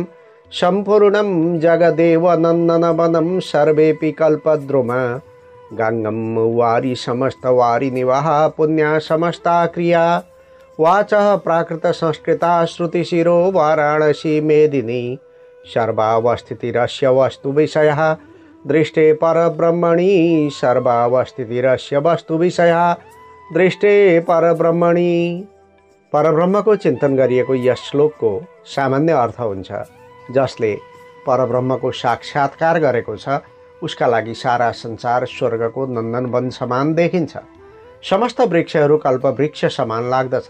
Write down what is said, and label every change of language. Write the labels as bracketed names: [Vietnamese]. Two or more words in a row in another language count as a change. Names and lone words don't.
[Sanskrit] सम्पूर्णं जगदेवनन्दनवनं सर्वेऽपि कल्पद्रुमा गङ्गं वारि समस्तवारि निवाहा पुण्या समस्ता क्रिया वाचः प्राकृतसंस्कृता श्रुतिशिरो वाराणसी मेदिनी सर्वावस्थितिरस्य वस्तुविषयः दृष्टे परब्रह्मणि सर्वावस्थितिरस्य वस्तुविषयः दृष्टे परब्रह्मणि। [Nepali] परब्रह्मको चिन्तन गरिएको यस श्लोकको सामान्य अर्थ हुन्छ जसले परब्रह्मको साक्षात्कार गरेको छ उसका लागि सारा संसार स्वर्गको नन्दनवन समान देखिन्छ। समस्त वृक्षहरू कल्पवृक्ष समान लाग्दछन्।